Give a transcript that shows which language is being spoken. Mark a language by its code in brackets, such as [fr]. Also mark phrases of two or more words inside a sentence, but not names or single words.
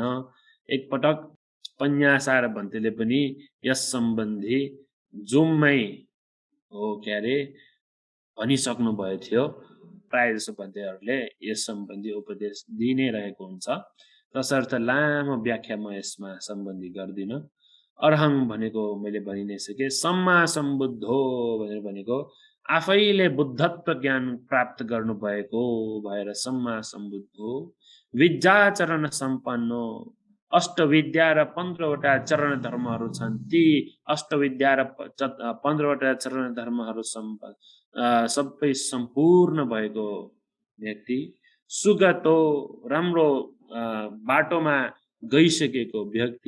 [ne] एकपटक पन्यासार भन्तेले पनि यस सम्बन्धी जुममै के अरे भनिसक्नु भएको थियो। प्राय जसो भन्तेहरूले यस सम्बन्धी उपदेश दिइ नै रहेको हुन्छ, तसर्थ लामो व्याख्या म यसमा सम्बन्धी गर्दिन। अरहं भनेको मैले भनि नै सके। [pi] सम्मा सम्बुद्धो [ne] भनेर भनेको आफैले बुद्धत्व ज्ञान प्राप्त गर्नुभएको भएर [pi] सम्मा सम्बुद्धो। विद्याचरण सम्पन्नो, [ne] अष्टविद्या र 15वटा चरण धर्महरू छन्। ती अष्टविद्या र 15वटा चरण धर्महरू सबै सम्पूर्ण भएको व्यक्ति। सुगतो, राम्रो बाटोमा गइसकेको व्यक्ति।